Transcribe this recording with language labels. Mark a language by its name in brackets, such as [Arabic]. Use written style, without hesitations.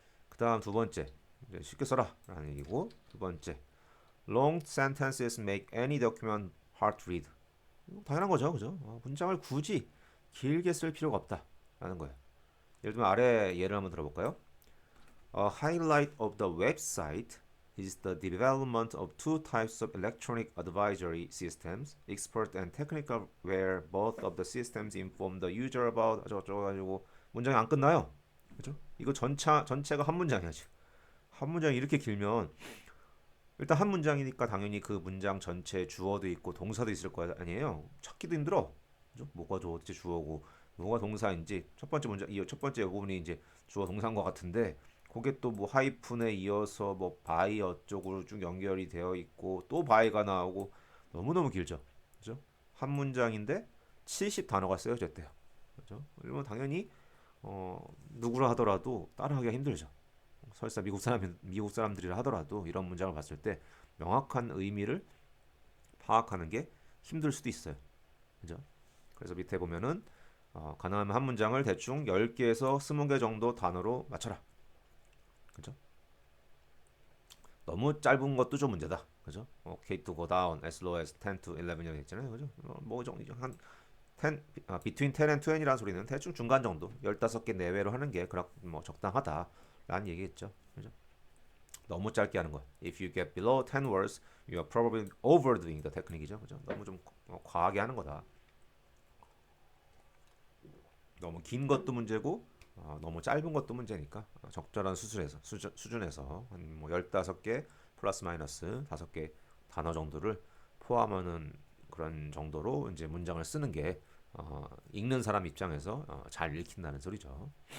[Korean] 그다음 두 번째 쉽게 써라라는 얘기고 두 번째 [English] long sentences make any document hard to read. [Korean] 당연한 거죠, 그죠? 문장을 굳이 길게 쓸 필요가 없다라는 거예요. 예를 들면 아래 예를 한번 들어볼까요? [English] A highlight of the website is the development of two types of electronic advisory systems, expert and technical, where both of the systems inform the user about [Korean] 어쩌고 가지고 문장이 안 끝나요. 그죠? 이거 전체가 한 문장이야 지금. 한 문장이 이렇게 길면 일단 한 문장이니까 당연히 그 문장 전체에 주어도 있고 동사도 있을 거 아니에요. 찾기도 힘들어. 그죠? 뭐가 도대체 주어고 뭐가 동사인지 첫 번째 문장 이 첫 번째 부분이 이제 주어 동사인 것 같은데 그게 또 뭐 하이픈에 이어서 뭐 바이 어쪽으로 쭉 연결이 되어 있고 또 바이가 나오고 너무너무 길죠. 그죠? 한 문장인데 70 단어가 쓰여졌대요. 그죠? 그러면 당연히 누구라 하더라도 따라하기가 힘들죠. 설사 미국 사람들이라 하더라도 이런 문장을 봤을 때 명확한 의미를 파악하는 게 힘들 수도 있어요. 그죠? 그래서 밑에 보면은 가능하면 한 문장을 대충 10개에서 20개 정도 단어로 맞춰라. 그죠? 너무 짧은 것도 좀 문제다. 그죠? [English] K to go down as low as 10 to 11이라고 [Korean] 했잖아요. 그죠? 뭐 정도 한 10, [English] between 10 and 20 [Korean] 이라는 소리는 대충 중간 정도 15개 내외로 하는 게 뭐 적당하다라는 얘기겠죠. 그죠? 너무 짧게 하는 거. [English] If you get below 10 words, you are probably overdoing the technique이죠. [Korean] 그죠? 너무 좀 과하게 하는 거다. 너무 긴 것도 문제고 너무 짧은 것도 문제니까 적절한 수준에서 한 뭐 15개 플러스 마이너스 5개 단어 정도를 포함하는 그런 정도로 이제 문장을 쓰는 게 읽는 사람 입장에서 잘 읽힌다는 소리죠.